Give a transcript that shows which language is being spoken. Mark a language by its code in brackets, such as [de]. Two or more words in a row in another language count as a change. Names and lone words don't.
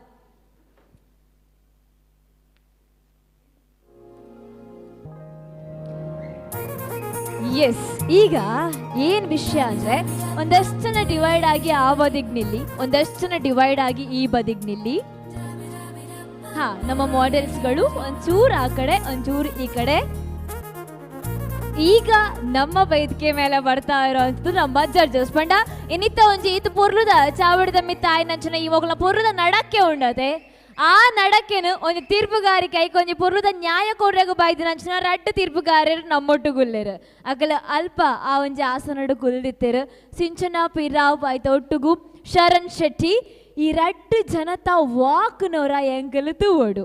[kn] ಎಸ್, ಈಗ ಏನು ವಿಷಯ ಅಂದರೆ ಒಂದಷ್ಟು ಜನ ಡಿವೈಡ್ ಆಗಿ ಆ ಬದಿಗೆ ನಿಲ್ಲಿ, ಒಂದಷ್ಟು ಜನ ಡಿವೈಡ್ ಆಗಿ ಈ ಬದಿಗೆ ನಿಲ್ಲಿ. ಹಾಂ, ನಮ್ಮ ಮಾಡೆಲ್ಸ್ಗಳು ಒಂಚೂರು ಆ ಕಡೆ, ಒಂಚೂರು ಈ ಕಡೆ. ಈಗ ನಮ್ಮ ವೇದಿಕೆ ಮೇಲೆ ಬರ್ತಾ ಇರೋಂಥದ್ದು ನಮ್ಮ ಜಡ್ಜಸ್ ಪಂಡ. [tcy] ಇನ್ನಿತ್ತ ಒಂಜಿ ಇದು ಪೊರ್ಲುದ ಚಾವಡಿದ ಮಿತ್ತ ಆಯ್ನಂಚನ ಇವಾಗಲ ಪೊರ್ಲುದ ನಡಕ್ಕೆ ಉಂಡತೆ. ಆ ನಡಕೆನು ಒಂದು ತೀರ್ಪುಗಾರಿಕೆ ಐಕೊಂಜಿ ಪೊರ್ಲುದ ನ್ಯಾಯ ಕೊರ್ರೆಗು ಬಾಯ್ದಿನಂಚನ ರಡ್ಡು ತೀರ್ಪುಗಾರರು ನಮ್ಮೊಟ್ಟು ಗುಲ್ಲೆರು ಅಕಲ ಅಲ್ಪ ಆ ಒಂಜಿ ಆಸನಡು ಕುಲ್ದಿತ್ತೆರು. ಸಿಂಚನಾ ಪಿ ರಾವ್ ಬಾಯ್ತ ಒಟ್ಟುಗು ಶರಣ್ ಶೆಟ್ಟಿ ಈ ರಡ್ಡು ಜನತ ವಾಕ್ನವರ ಎಂಕಲು ತೂವಡು.